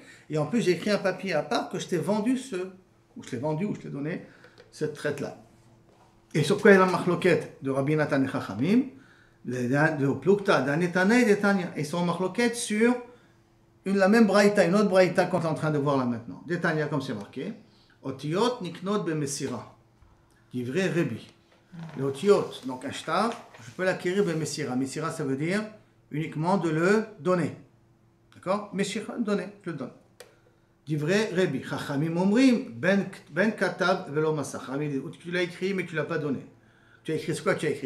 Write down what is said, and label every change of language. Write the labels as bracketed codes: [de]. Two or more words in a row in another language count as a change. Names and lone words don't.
[fr] Et en plus, j'ai écrit un papier à part que je t'ai vendu ou je t'ai donné cette traite-là. Et sur quoi il y a la marloquette de Rabbi Nathan et Chachamim, de Plukta, d'Anetana et d'Etania. Ils sont en marloquette sur la même braïta, une autre braïta qu'on est en train de voir là maintenant. D'Etania, comme c'est marqué. [he] אותיות נקנות במסירה. דברי רבי. [fr] Le otiot, donc un shtar, je peux l'acquérir bemesira. Mesira, ça veut dire uniquement de le donner. D'accord? Mesira, donner, je le donne. [he] דברי רבי. חכמים אומרים, בין כתב ולא מסר. [fr] Tu l'as écrit, mais tu ne l'as pas donné. Tu as écrit ce quoi tu as écrit?